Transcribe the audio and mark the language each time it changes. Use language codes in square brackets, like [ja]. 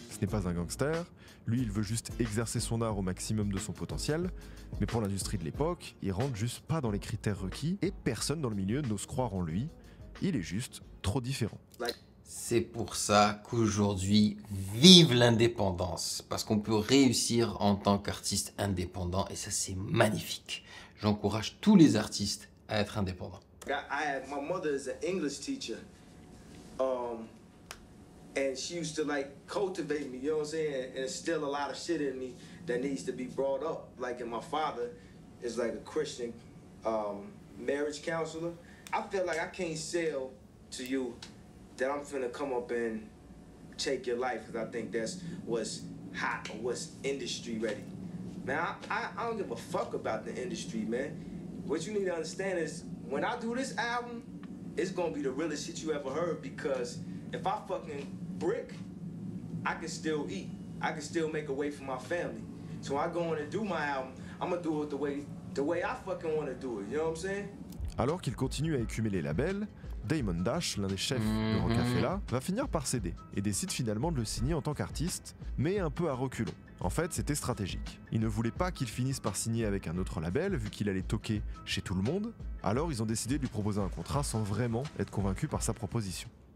[fr] Ce n'est pas un gangster, lui il veut juste exercer son art au maximum de son potentiel, mais pour l'industrie de l'époque, il rentre juste pas dans les critères requis et personne dans le milieu n'ose croire en lui, il est juste trop différent. C'est pour ça qu'aujourd'hui, vive l'indépendance, parce qu'on peut réussir en tant qu'artiste indépendant et ça c'est magnifique. J'encourage tous les artistes à être indépendants. [en] My mother is an English teacher, and she used to like cultivate me, you know what I'm saying, and instill a lot of shit in me that needs to be brought up. Like, and my father is like a Christian marriage counselor. I feel like I can't sell to you that I'm finna come up and take your life because I think that's what's hot or what's industry ready. Man, I don't give a fuck about the industry, man. What you need to understand is when I do this album, it's gonna be the realest shit you ever heard because if I fucking brick, I can still eat. I can still make a way for my family. So when I go in and do my album, I'm gonna do it the way I fucking wanna do it, you know what I'm saying? [fr] Alors qu'il continue à écumer les labels, Damon Dash, l'un des chefs de Rocafella, va finir par céder et décide finalement de le signer en tant qu'artiste, mais un peu à reculons. En fait, c'était stratégique. Il ne voulait pas qu'il finisse par signer avec un autre label, vu qu'il allait toquer chez tout le monde, alors ils ont décidé de lui proposer un contrat sans vraiment être convaincus par sa proposition.